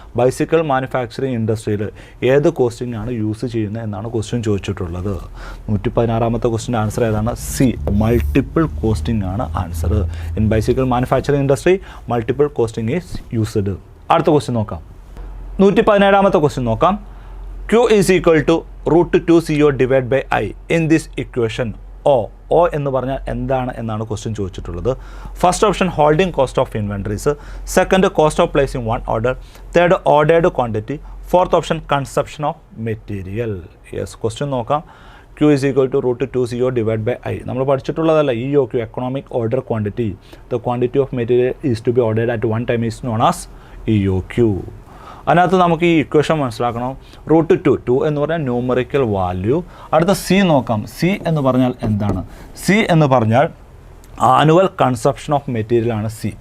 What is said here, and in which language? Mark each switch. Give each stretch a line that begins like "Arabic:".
Malayalam: Bicycle manufacturing ഇൻഡസ്ട്രിയിൽ ഏത് costing ആണ് യൂസ് ചെയ്യുന്നത് എന്നാണ് ക്വസ്റ്റ്യൻ ചോദിച്ചിട്ടുള്ളത്. 116ാമത്തെ ക്വസ്റ്റ്യൻ്റെ ആൻസർ ഏതാണ്? സി, മൾട്ടിപ്പിൾ കോസ്റ്റിംഗ് ആണ് answer.
English: In bicycle manufacturing industry multiple costing is used.
Malayalam: അടുത്ത ക്വസ്റ്റ്യൻ നോക്കാം. 117ാമത്തെ ക്വസ്റ്റ്യൻ നോക്കാം.
English: Q is equal to √2CO divided by I in this equation.
Malayalam: O എന്ന് പറഞ്ഞാൽ എന്താണ് എന്നാണ് ക്വസ്റ്റ്യൻ ചോദിച്ചിട്ടുള്ളത്.
English: First option holding cost of inventories, second cost of placing one order, third ordered quantity, fourth option consumption of material.
Malayalam: Yes, question നോക്കാം.
English: Q is equal to √2CO divided by I.
Malayalam: നമ്മൾ പഠിച്ചിട്ടുള്ളതല്ല
English: EOQ, economic order quantity. The quantity of material is to be ordered at one time is known as EOQ.
Malayalam: അതിനകത്ത് നമുക്ക് ഈ equation മനസ്സിലാക്കണം. √2 എന്ന് പറഞ്ഞാൽ numerical value. അടുത്ത C നോക്കാം. C എന്ന് പറഞ്ഞാൽ എന്താണ്? സി എന്ന് പറഞ്ഞാൽ ആനുവൽ കൺസപ്ഷൻ ഓഫ് മെറ്റീരിയൽ ആണ് സി.